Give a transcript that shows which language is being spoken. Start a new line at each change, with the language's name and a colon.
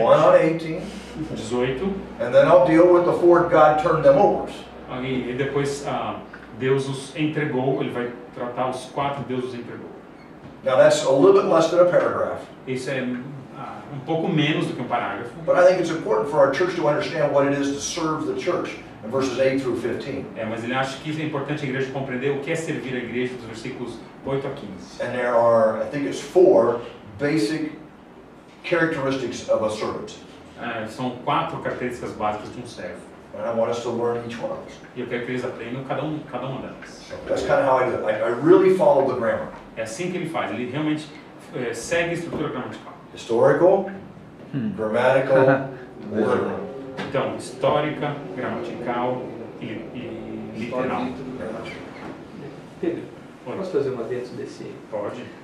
English: One on 18. 18. And then I'll deal with the 4 God turned them overs.
Portuguese: E depois Deus os entregou, ele vai tratar os 4 Deus os entregou.
English: Now that's a little bit less than a paragraph.
Portuguese: Isso é pouco menos do que um parágrafo.
English: But I think it's important for our church to understand what it is to serve the church in verses 8 through 15.
Portuguese: Mas ele acha que é importante a igreja compreender o que é servir a igreja dos versículos 8 a 15.
English: And there are, I think it's 4 basic characteristics of a servant.
Portuguese: São 4 características básicas de um servo.
English: And I want us to learn each one of those.
Portuguese: E eu quero que eles aprendam cada uma delas.
English: So that's kind of how I do it. I really follow the grammar.
Portuguese: É assim que ele faz. Ele realmente segue a estrutura gramatical.
English: Historical, grammatical, literal.
Portuguese: Então, histórica, gramatical e literal. Pedro, posso fazer uma dentro desse? Pode.